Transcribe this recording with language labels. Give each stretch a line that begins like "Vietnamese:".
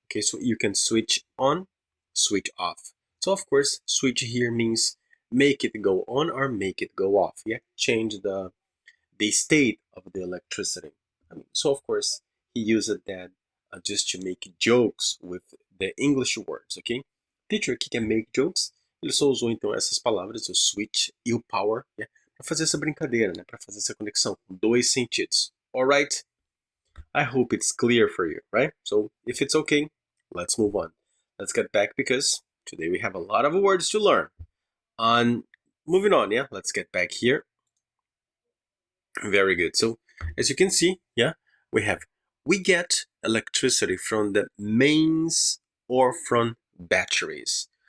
English: Okay, so you can switch on, switch off. So of course, switch here means make it go on or make it go off. Yeah, change the state of the electricity. I mean, so of course, he used that just to make jokes with the English words, ok?
Portuguese: Teacher que quer make jokes, ele só usou então essas palavras, o switch e o power, né, para fazer essa brincadeira, né, para fazer essa conexão com dois sentidos.
English: Alright? I hope it's clear for you, right? So if it's okay, let's move on. Let's get back because today we have a lot of words to learn. On moving on, yeah, let's get back here. Very good. So as you can see, yeah, we get electricity from the mains or from batteries.